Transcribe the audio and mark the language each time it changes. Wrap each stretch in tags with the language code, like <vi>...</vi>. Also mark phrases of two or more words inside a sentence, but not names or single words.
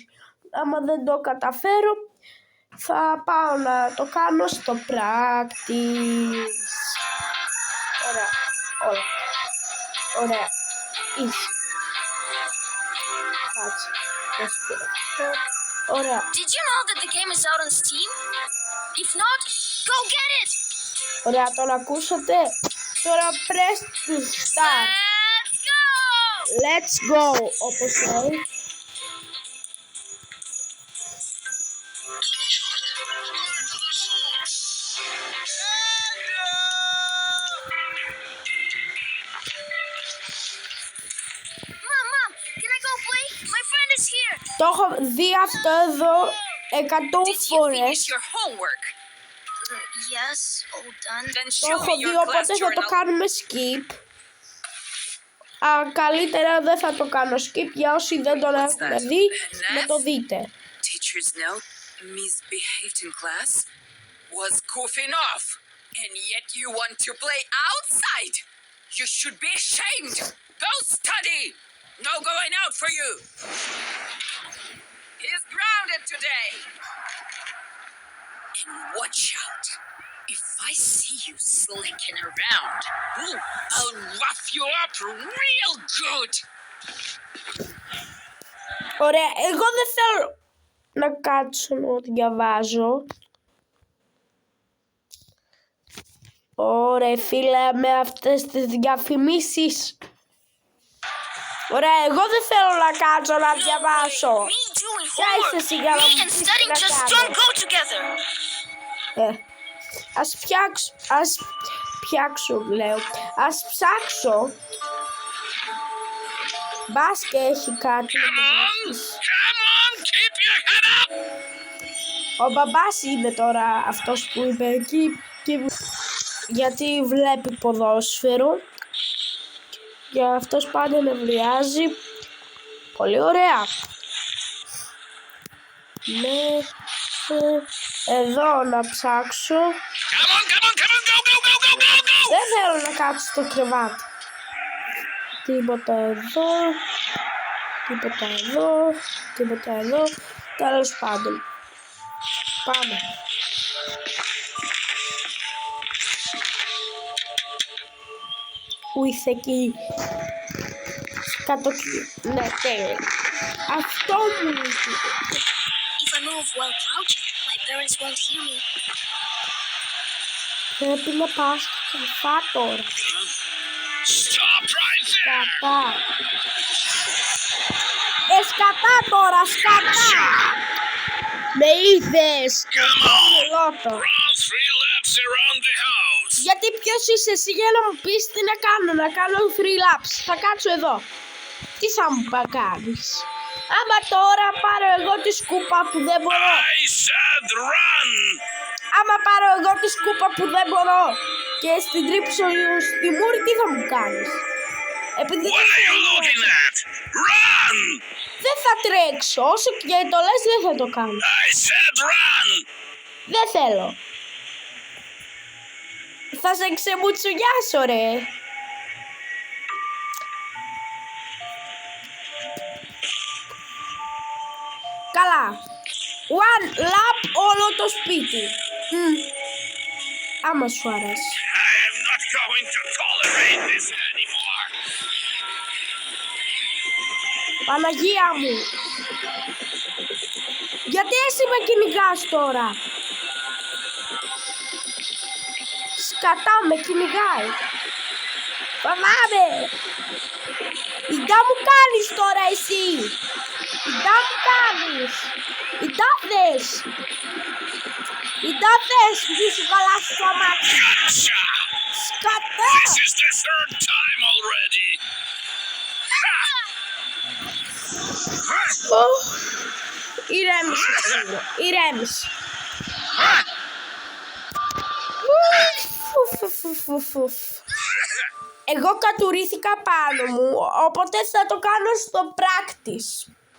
<el>Άμα δεν το καταφέρω, θα πάω να το κάνω στο practice. Ωραία, ωραία, ωραία, easy. Κάτσε, ωραία.</el> <en>Did you know that the game is out on Steam? If not, go get it!</en> <el>Ωραία, τον ακούσατε? Τώρα</el> <en>press to start. Let's go! Let's go,</en> <el>όπως λέει.</el> <en>Mom, can I go play? My friend is here.</en> <el>Το έχω δει αυτό εδώ 100</el> <en>Did you</en> <el>φορές.</el> <en>finish your homework? Yes, all done. Then</en> <el>Το</el> <en>show</en> <el>έχω</el> <en>me</en> <el>δει,</el> <en>your class</en> <el>οπότε θα το</el> <en>journal.</en> <el>κάνουμε skip. Καλύτερα δεν θα το κάνω skip, για όσοι δεν τον έχουν δει, να το δείτε.</el> <en>Teacher's note, misbehaved in class, was goofing off, and yet you want to play outside. You should be ashamed. Go study. No going out for you. He's grounded today. And watch out. If I see you slinking around, I'll rough you up real good.</en> <el>Ωραία, εγώ δεν θέλω να κάτσω να διαβάζω. Ωραία φίλε, με αυτές τις διαφημίσεις. Ωραία, εγώ δεν θέλω να κάτσω να διαβάσω.</el> <en>Me doing</en> <el>Ποια είσαι εσύ για να</el> <en>homework.</en> <el>μου</el> <en>Me and</en> <el>πεις τι</el> <en>studying</en> <el>να</el> <en>just</en> <el>κάνω?</el> <en>don't go together.</en> <el>Ας φτιάξω, λέω. Ας ψάξω. Μπας και έχει κάτι να μου δείξεις.</el> <en>Come on, keep your head up.</en> <el>Ο μπαμπάς είναι τώρα αυτός που είπε εκεί, γιατί βλέπει ποδόσφαιρο. Και αυτός πάντα νευριάζει. Πολύ ωραία. Ναι, εδώ να ψάξω.</el> <en>Come on, go.</en> <el>Δεν θέλω να κάτσω στο κρεβάτι. Τίποτα εδώ. Τίποτα εδώ. Τίποτα εδώ. Τέλος πάντων. Πάμε. Πού είσαι εκεί? Κάτω εκεί. Ναι, τέλεια. Αυτό μου λείπει.</el> <en>If I move while crouching, my parents won't hear me.</en> <el>Πρέπει να πας στο κρυφά τώρα.</el> <en>Stop right there.</en> <el>Σκατά. Σκατά τώρα, σκατά. Με είδες.</el> <en>Come on.</en> <el>Λότο.</el> <en>Run 3 laps around the house.</en> <el>Γιατί ποιος είσαι εσύ για να μου πεις τι να κάνω 3 laps. Θα κάτσω εδώ. Τι θα μου κάνεις? Άμα τώρα πάρω εγώ τη σκούπα που δεν μπορώ.</el> <en>I said run.</en> <el>Άμα πάρω εγώ τη σκούπα που δεν μπορώ και στην τρίψω στη μούρη, τι θα μου κάνεις? Επειδή</el> <en>What are you looking at? Run.</en> <el>δεν θα τρέξω, όσο και το λες δεν θα το κάνω.</el> <en>I said run.</en> <el>Δεν θέλω. Θα σε ξεμουτσουνιάσω ρε. Καλά.</el> <en>One lap</en> <el>όλο το σπίτι. Άμα σου αρέσει.</el> <en>I am not going to tolerate this anymore.</en> <el>Παναγία μου. Γιατί εσύ με κυνηγάς τώρα? Σκατά με κυνηγάει. Φοβάμαι. Ιντά μου κάνεις τώρα εσύ. Ιντά μου κάνεις. Ιντά θες. Ιντά θες μη σου καλάσει το αμάξι.</el> <en>Gotcha.</en> <el>Σκατά.</el> <en>This is the 3rd time already. Ha!</en> <el>Ηρέμησε, ξύλο. Ηρέμησε. Εγώ κατουρήθηκα πάνω μου, οπότε θα το κάνω στο practice.</el>